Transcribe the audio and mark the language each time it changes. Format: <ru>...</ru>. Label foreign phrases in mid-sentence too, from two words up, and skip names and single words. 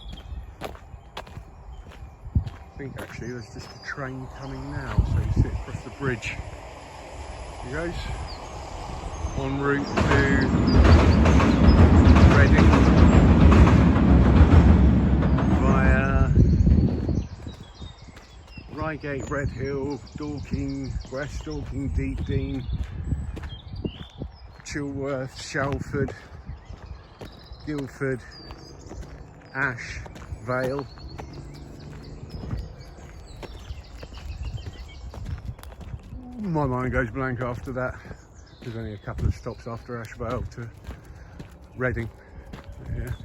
<en>I think actually there's just a train coming now, so you see it across the bridge. Here he goes, en route to Reading via Reigate, Redhill, Dorking West, Dorking, Deepdean, Chilworth, Shalford, Guildford, Ash, Vale. My mind goes blank after that. There's only a couple of stops after Ash Vale to Reading. Yeah.</en>